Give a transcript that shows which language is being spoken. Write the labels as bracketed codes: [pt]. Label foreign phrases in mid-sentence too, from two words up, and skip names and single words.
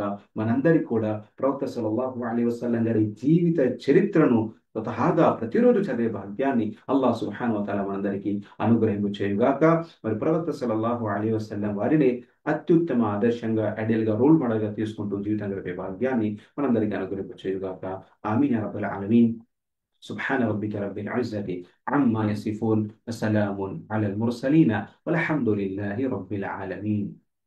[te] మనందరికీ కూడా ప్రవక్త [ar] صلى الله عليه وسلم [te] గారి జీవిత చరిత్రను స్వతహాగా ప్రతిరోజు చదివే భాగ్యాన్ని [ar] الله سبحانه وتعالى [te] మనందరికీ అనుగ్రహింపు చేయుగాక. మరి ప్రవక్త [ar] صلى الله عليه وسلم [te] వారిని అత్యుత్తమ ఆదర్శంగా, ఐడియల్ గా, [en] role model [te] గా తీసుకుంటూ జీవితం గడిపే భాగ్యాన్ని మనందరికీ అనుగ్రహింపు చేయుగాక. [ar] آمين يا رب العالمين. سبحان ربك رب العزة عما يصفون وسلام على المرسلين والحمد لله رب العالمين.